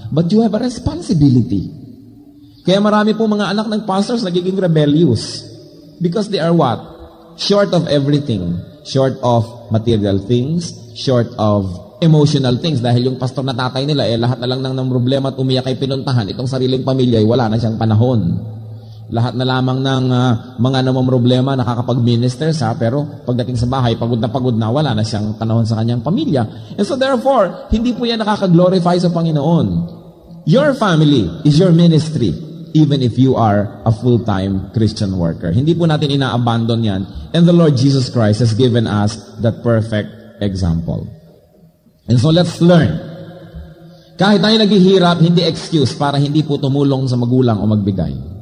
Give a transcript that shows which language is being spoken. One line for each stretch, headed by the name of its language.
English: But you have a responsibility.
Filipino: Kaya marami po mga anak ng pastors nagiging rebellious.
English: Because they are what? Short of everything. Short of material things. Short of emotional things.
Filipino: Dahil yung pastor na tatay nila, lahat na lang ng problema at umiyak ay pinuntahan. Itong sariling pamilya ay wala na siyang panahon. Lahat na lamang ng mga namang problema nakakapag-minister sa, pero pagdating sa bahay, pagod na, wala na siyang panahon sa kanyang pamilya.
English: And so therefore,
Filipino: hindi po yan nakaka-glorify sa Panginoon.
English: Your family is your ministry, even if you are a full-time Christian worker.
Filipino: Hindi po natin ina-abandon yan.
English: And the Lord Jesus Christ has given us that perfect example. And so let's learn.
Filipino: Kahit tayo naghihirap, hindi excuse para hindi po tumulong sa magulang o magbigay.